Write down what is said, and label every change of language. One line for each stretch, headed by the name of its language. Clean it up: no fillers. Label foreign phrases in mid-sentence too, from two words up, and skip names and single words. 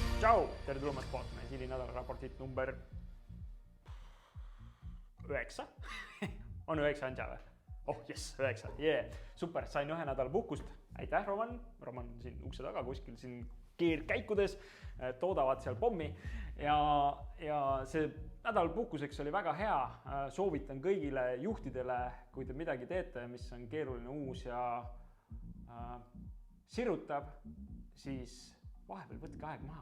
Estonian: Tšau, tere tulemast vaatama Siili nädalaraportit number 9. On 9 Anja või?
English: Oh, yes, 9. Yeah.
Estonian: Super, sain 1 nädala puhkust. Aitäh, Roman. Roman siin ukse taga kuskil siin keerkäikudes toodavad seal pommi. Ja see nädal puhkuseks oli väga hea. Soovitan kõigile juhtidele, kui te midagi teete, mis on keeruline uus ja sirutab, siis vahepeal võtke aeg maha.